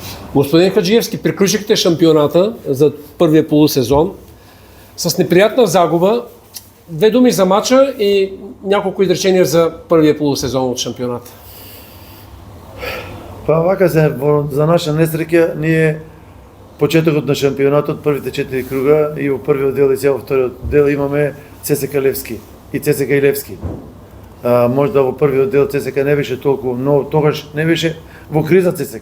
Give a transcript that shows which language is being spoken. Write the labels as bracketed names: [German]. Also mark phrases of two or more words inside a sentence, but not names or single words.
[Bulgarian] Господин Хаджиевски, приключихте шампионата за първия полусезон с неприятна загуба. Две думи за мача и няколко изречения за първия полусезон от шампионата. [Macedonian] Па вака се, за наша несреќа, ние почетокот на шампионатот, првите 4 круга и во првиот дел и се во вториот дел имаме ЦСКА Левски и ЦСКА и Левски. Може да во првиот дел ЦСКА не беше толку, но тогаш не беше во криза ЦСКА.